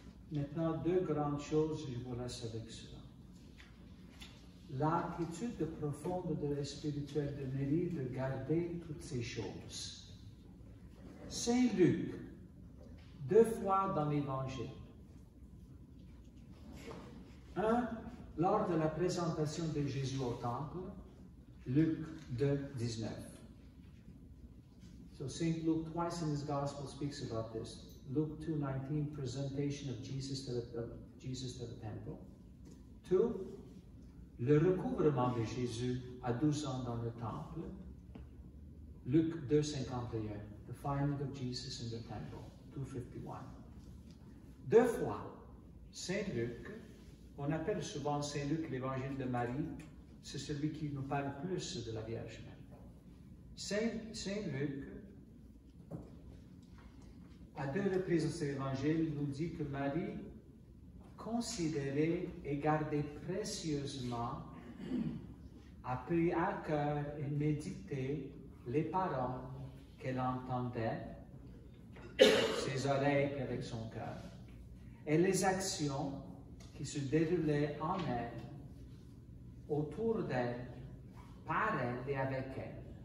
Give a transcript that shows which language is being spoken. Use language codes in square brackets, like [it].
[fr] Maintenant, deux grandes choses, je vous laisse avec cela. L'attitude profonde de la spirituelle de Marie de garder toutes ces choses. Saint Luc, 2 fois dans l'Évangile. Un, lors de la présentation de Jésus au temple, Luc 2, 19. [en] So St. Luke twice in his Gospel speaks about this. Luke 2:19, presentation of Jesus to the temple. [fr] 2, le recouvrement de Jésus à 12 ans dans le temple. [en] Luc 2:51, the finding of Jesus in the temple. 2:51. [fr] 2 fois, Saint Luc, on appelle souvent Saint Luc l'évangile de Marie, c'est celui qui nous parle plus de la Vierge Marie. Saint Luc, à 2 reprises dans cet évangile, nous dit que Marie considérait et gardait précieusement, a pris à cœur et médité les paroles qu'elle entendait, ses oreilles et avec son cœur, et les actions qui se déroulaient en elle, autour d'elle, par elle et avec elle.